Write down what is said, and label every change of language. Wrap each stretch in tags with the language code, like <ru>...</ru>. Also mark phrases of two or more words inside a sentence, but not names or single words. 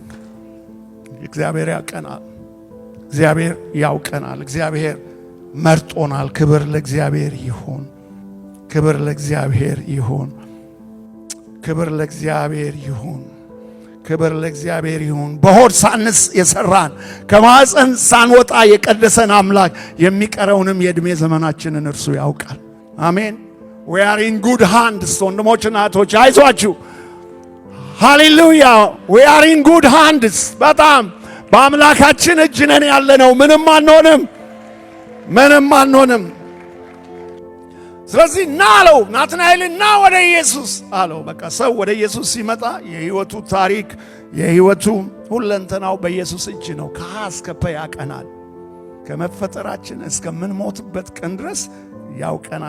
<am>እግዚአብሔር መርጦናል። ክብር ለእግዚአብሔር ይሁን። ክብር ለእግዚአብሔር ይሁን። በሆድ ሳንስ የሰራን ከማህፀን ሳንወጣ የቀደሰን አምላክ የሚቀረውንም የእድሜ ዘመናችንን እርሱ ያውቃል። አሜን።</am> <en>we are in good hands</en> <am>ወንድሞችና እህቶች አይዟችሁ። ሃሌሉያ</am> <en>we are in good hands።</en> <am>በጣም በአምላካችን እጅ ነን ያለነው። ምንም አንሆንም። ስለዚህ ና አለው ናትናኤል፣ ና ወደ ኢየሱስ አለው። በቃ ሰው ወደ ኢየሱስ ሲመጣ የህይወቱ ታሪክ የህይወቱ ሁለንተናው በኢየሱስ እጅ ነው። ከሀ እስከ ፐ ያቀናል። ከመፈጠራችን እስከምንሞትበት ቀን ድረስ ያውቀናል።</am>